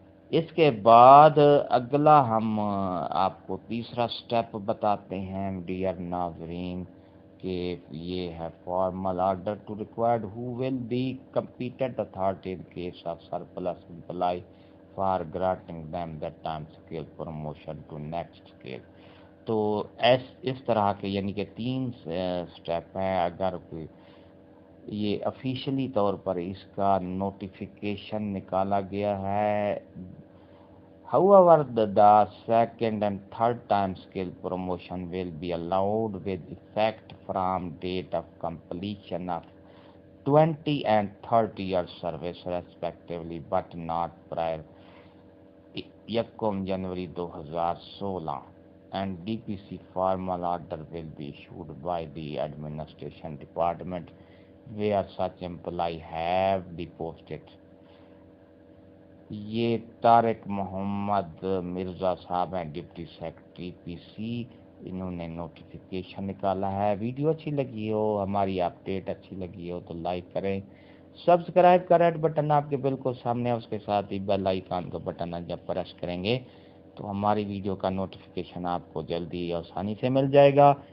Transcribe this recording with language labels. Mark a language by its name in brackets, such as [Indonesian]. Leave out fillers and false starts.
[Urdu] اس کے بعد اگلا ہم آپ کو تیسرا سٹیپ بتاتے ہیں ڈیئر ناظرین کہ یہ ہے [English] Formal order to required who will be competent authority in case of surplus employee for granting them that time scale promotion to next scale. [Urdu] تو اس طرح کے یعنی کہ 3 سٹیپ ہیں. اگر کوئی یہ افیشلی طور پر اس کا نوٹیفیکیشن نکالا گیا ہے. [English] However, the second and third time skill promotion will be allowed with effect from date of completion of 20 and 30 years service respectively, but not prior 1 January 2016. And DPC formal order will be issued by the administration department where such employee have deposited. [Urdu] یہ طارق محمد مرزا صاحب ہیں deputy secretary پی سی. انہوں نے notification نکالا ہے. Video اچھی لگی ہو, ہماری اپڈیٹ اچھی لگی ہو تو لائک کریں, سبسکرائب کا ریڈ بٹن آپ کے بالکل سامنے ہے, اس کے ساتھ ہی بیل آئیکن کا بٹن جب پریس کریں گے تو ہماری ویڈیو کا نوٹیفیکیشن آپ کو جلدی آسانی سے مل جائے گا.